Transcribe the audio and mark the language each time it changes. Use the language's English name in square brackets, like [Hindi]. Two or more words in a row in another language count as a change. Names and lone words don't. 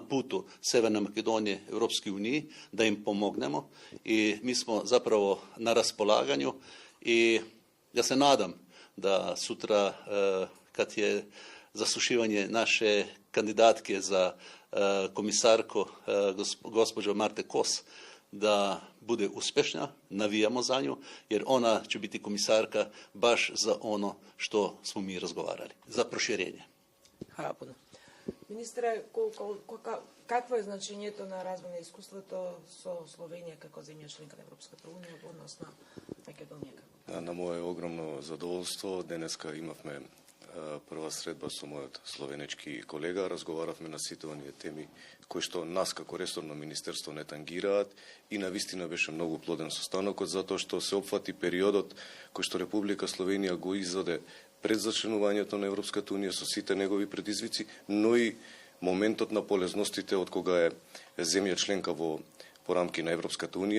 [Croatian] putu Severne Makedonije Europskoj uniji, da im pomognemo i mi smo zapravo na raspolaganju i ja se nadam da sutra kad je zaslušivanje naše kandidatke za komisarko gospođo Marte Kos da bude uspješna, navijamo za nju, jer ona će biti komisarka baš za ono što smo mi razgovarali, za proširenje. Hvala puno. [Macedonian] Ministre, какво е значението на развој на искуството со Словенија како земја членка на Европската унија во однос на Македонија? На мое огромно задоволство, денеска имавме прва средба со мојот словенечки колега, разговаравме на сите оние теми кои што нас како ресорно министерство не тангираат и навистина беше многу плоден состанокот затоа што се опфати периодот кој што Република Словенија го изоде пред зачленувањето на Европската унија со сите негови предизвици, но и моментот на полезностите од кога е земја членка по рамки на Европската унија.